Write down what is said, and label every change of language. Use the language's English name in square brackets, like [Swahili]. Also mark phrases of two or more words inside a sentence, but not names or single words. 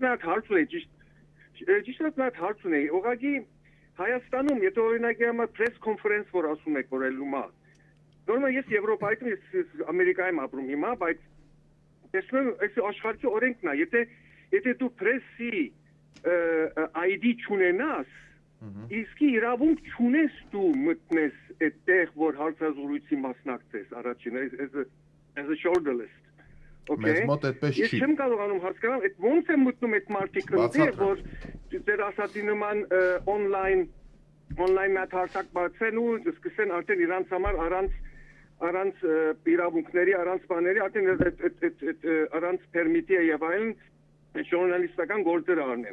[Armenian] է, նա հարց ունի, ճիշտ է, նա հարց ունի։ Ուղղակի Հայաստանում, եթե օրինակի համար [English] press conference [Armenian] որ ասում եք, որ ելնումա։ Նորմալ ես Եվրոպայում, ես Ամերիկայում ապրում հիմա, բայց տեսնում եմ, այս աշխարհի օրենքն է, եթե դու press-ի ID չունենաս, իսկ իրավունք չունես դու մտնես այդտեղ, որ հարցազրույցի մասնակցես առաջին, [English] as a journalist, [Armenian] Մեզ մոտ այդպես Ես չի։ չեմ կարողանում հասկանալ, այդ ոնց է մտնում այդ մարդիկ ընդեղ, որ դեր ասացի նման on-line մաթարսակ բացեն ու սկսեն արդեն իրանց համար առանց իրավունքների, առանց բաների, արդեն առանց պերմիտի եւ այլն ժուրնալիստական գործեր արնեն։